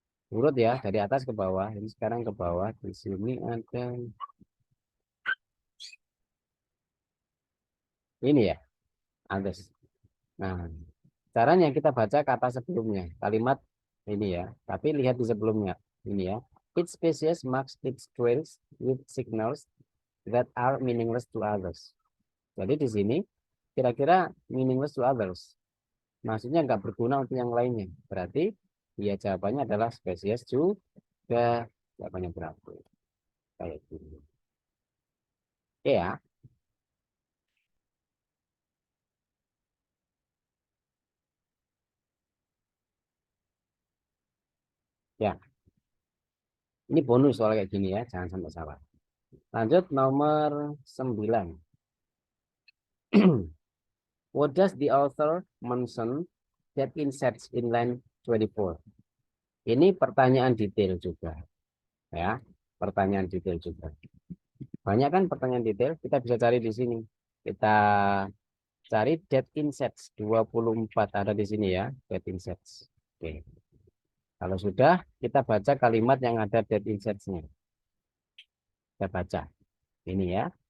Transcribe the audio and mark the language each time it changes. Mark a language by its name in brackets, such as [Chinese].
[Indonesian] Urut ya dari atas ke bawah. Ini sekarang ke bawah. Di sini ada ini ya, others. Nah, caranya kita baca kata sebelumnya, kalimat ini ya. Tapi lihat di sebelumnya, ini ya. [English] Each species marks its trails with signals that are meaningless to others. [Indonesian] Jadi di sini kira-kira [English] meaningless to others. [Indonesian] Maksudnya nggak berguna untuk yang lainnya. Berarti ya jawabannya adalah spesies juga. Jawabannya berapa? Kayak gini. Oke ya. Ya, ini bonus soal kayak gini ya. Jangan sampai salah. Lanjut nomor 9. [English] What does the author mention that insets in line 24? [Indonesian] Ini pertanyaan detail juga, ya. Pertanyaan detail juga. Banyak kan pertanyaan detail, kita bisa cari di sini. Kita cari [English] that insets [Indonesian] 24 ada di sini ya, that insets. Oke. Kalau sudah, kita baca kalimat yang ada that insetsnya. Kita baca. Ini ya.